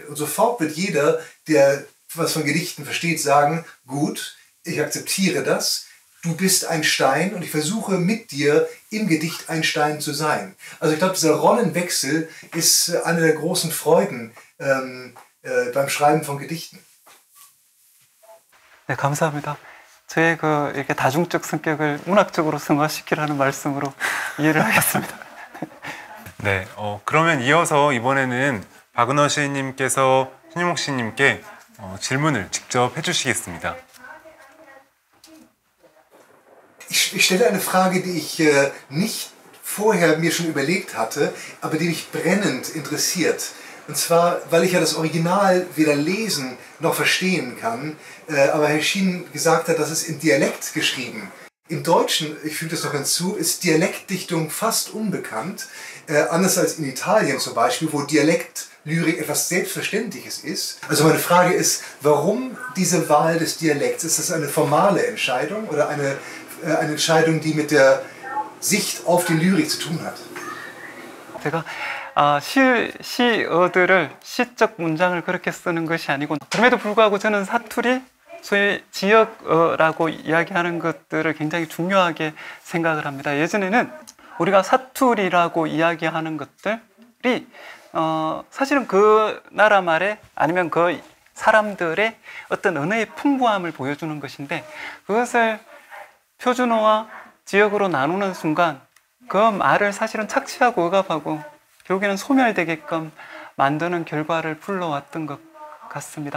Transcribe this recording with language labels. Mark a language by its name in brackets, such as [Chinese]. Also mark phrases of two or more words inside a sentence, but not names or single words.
[German] Und sofort wird jeder, der was von Gedichten versteht, sagen, gut, ich akzeptiere das, du bist ein Stein und ich versuche mit dir im Gedicht ein Stein zu sein. Also ich glaube, dieser Rollenwechsel ist eine der großen Freuden beim Schreiben von Gedichten. [Korean] 네, 감사합니다. 저의 이렇게 다중적 성격을 문학적으로 승화시키라는 말씀으로 이해를 하겠습니다. 네, 그러면 이어서 이번에는 박은호 시인님께서 신영목 시인님께 질문을 직접 해주시겠습니다. [German] Ich stelle eine Frage, die ich nicht vorher mir schon überlegt hatte, aber die mich brennend interessiert. Und zwar, weil ich ja das Original weder lesen noch verstehen kann, aber Herr Schien gesagt hat, dass es in Dialekt geschrieben. Im Deutschen, ich füge das noch hinzu, ist Dialektdichtung fast unbekannt, anders als in Italien zum Beispiel, wo Dialektlyrik etwas Selbstverständliches ist. Also meine Frage ist, warum diese Wahl des Dialekts? Ist das eine formale Entscheidung oder eine Entscheidung, die mit der Sicht auf die Lyrik zu tun hat? [Korean] 제가 시어들을 시적 문장을 그렇게 쓰는 것이 아니고 그럼에도 불구하고 저는 사투리, 소위 지역어라고 이야기하는 것들을 굉장히 중요하게 생각을 합니다. 예전에는 우리가 사투리라고 이야기하는 것들이 사실은 그 나라 말에 아니면 그 사람들의 어떤 언어의 풍부함을 보여주는 것인데 그것을 표준어와 지역으로 나누는 순간 그 말을 사실은 착취하고 억압하고 결국에는 소멸되게끔 만드는 결과를 불러왔던 것 같습니다.